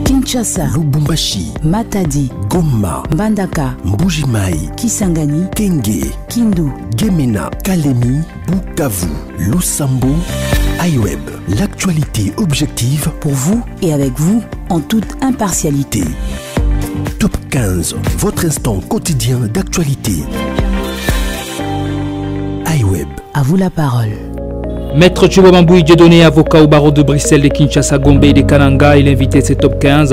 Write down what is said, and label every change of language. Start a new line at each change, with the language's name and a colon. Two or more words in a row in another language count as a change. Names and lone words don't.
French: Kinshasa, Lubumbashi, Matadi, Goma, Mbandaka, Mbuji-Mayi, Kisangani, Kenge, Kindu, Gemena, Kalemi, Bukavu, Lusambo, iWeb. L'actualité objective pour vous et avec vous en toute impartialité. Top 15, votre instant quotidien d'actualité. iWeb. À vous la parole. Maître Tchibomambouy Dieudonné, avocat au barreau de Bruxelles, de Kinshasa, Gombe et de Kananga, il est invité à ce top 15.